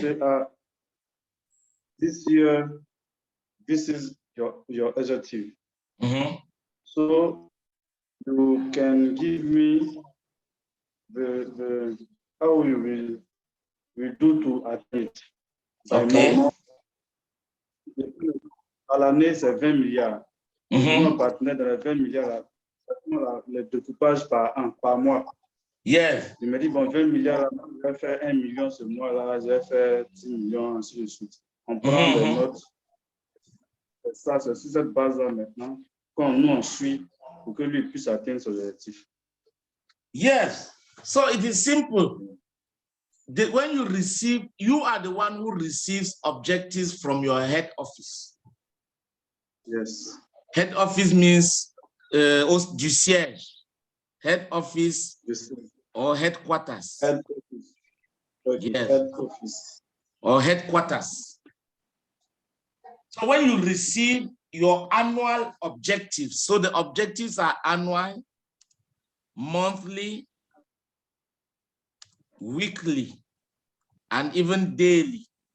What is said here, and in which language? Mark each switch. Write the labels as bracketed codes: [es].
[en] Say, this year, this is your objective. So you can give me the how we do to atteindre it. Okay. [fr] À l'année, c'est 20 milliards. Mon partenaire dans les 20 milliards, le découpage par mois. [en] Yes. [fr] Il me dit, bon, 20 milliards, je vais faire 1 million ce mois-là, je vais faire 10 millions, ainsi de suite. On prend les notes. Ça, c'est sur cette base-là maintenant, quand nous on suit pour que lui puisse atteindre son objectif. [en] Yes. So it is simple. When you receive, you are the one who receives objectives from your head office. Yes. Head office means [fr] du siège. [en] Head office or headquarters. Head office. Okay. Yes. Head office. Or headquarters. So when you receive your annual objectives, so the objectives are annual, monthly, weekly, and even daily.